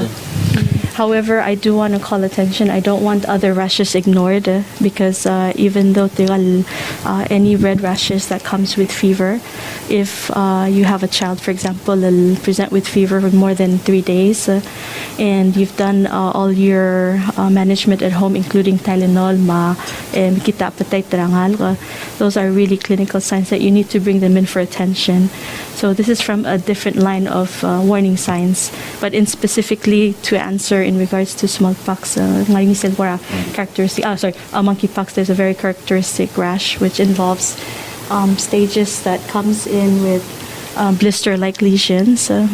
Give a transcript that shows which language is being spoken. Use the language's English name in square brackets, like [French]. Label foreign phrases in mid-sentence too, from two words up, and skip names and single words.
[English] However, I do want to call attention. I don't want other rashes ignored because even though any red rashes that comes with fever, if you have a child, for example, will present with fever for more than 3 days, and you've done all your management at home, including Tylenol, kita patay tarangal, those are really clinical signs that you need to bring them in for attention. So this is from a different line of warning signs, but in specifically to answer in regards to smallpox, monkeypox, there's a very characteristic rash which involves stages that comes in with blister-like lesions.